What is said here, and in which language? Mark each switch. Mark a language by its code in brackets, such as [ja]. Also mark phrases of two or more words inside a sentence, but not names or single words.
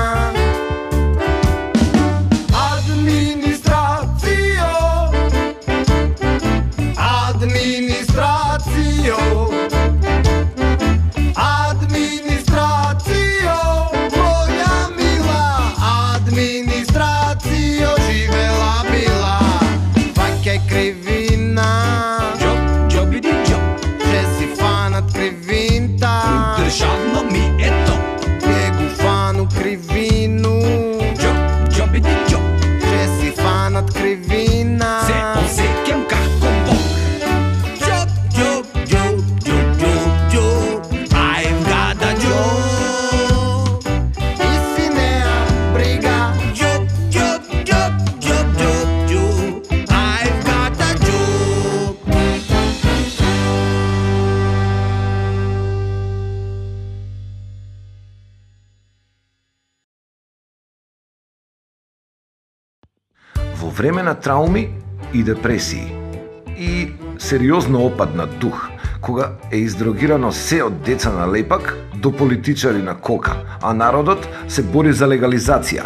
[mk] Администрацијо, администрацијо, администрацијо, моја мила, администрацијо, живела била. Фаќај кривина, џобиди џоб, ке си фанат кривинта. Државно ми е то, ке го фану кривину. Џобиди џоб, ке си фанат кривина. Се осеќам како Бог. [en] Job, job, job, job, job, job, I've got a job. [mk] И си неам брига. [en] Job, job, job, job, job, job, I've got a job. [mk] Во време на трауми и депресии и сериозно опад на дух, кога е издрогирано се од деца на лепак до политичари на кока, а народот се бори за легализација.